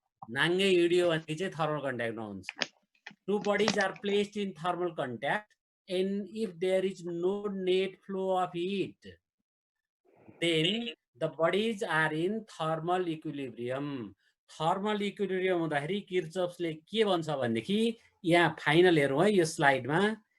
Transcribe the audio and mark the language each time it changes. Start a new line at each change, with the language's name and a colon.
Nepali: नाङ्गे हिँड्यो भने चाहिँ थर्मल कन्ट्याक्टमा हुन्छ.
English: Two bodies are placed in thermal contact and if there is no net flow of heat, then the bodies are in thermal equilibrium.
Nepali: Thermal equilibrium हुँदाखेरि किर्चफ्सले के भन्छ भनेदेखि यहाँ फाइनल हेरौँ है यो स्लाइडमा.